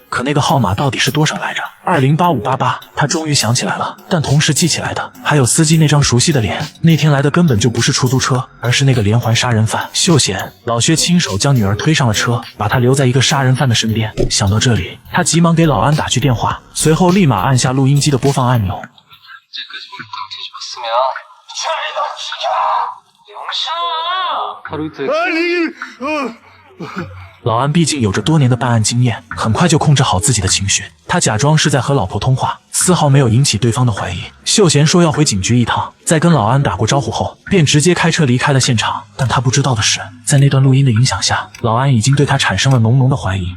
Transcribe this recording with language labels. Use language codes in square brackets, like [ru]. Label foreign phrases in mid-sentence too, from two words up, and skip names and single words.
[zh] 可那个号码到底是多少来着？208588。他终于想起来了，但同时记起来的还有司机那张熟悉的脸。那天来的根本就不是出租车，而是那个连环杀人犯秀贤。老薛亲手将女儿推上了车，把她留在一个杀人犯的身边。想到这里，他急忙给老安打去电话，随后立马按下录音机的播放按钮。 [ko] 이제까지 몰랐다고 뒤집었으면 병신아! 하루 이틀 [zh] 老安毕竟有着多年的办案经验，很快就控制好自己的情绪。他假装是在和老婆通话，丝毫没有引起对方的怀疑。秀贤说要回警局一趟，在跟老安打过招呼后，便直接开车离开了现场。但他不知道的是，在那段录音的影响下，老安已经对他产生了浓浓的怀疑。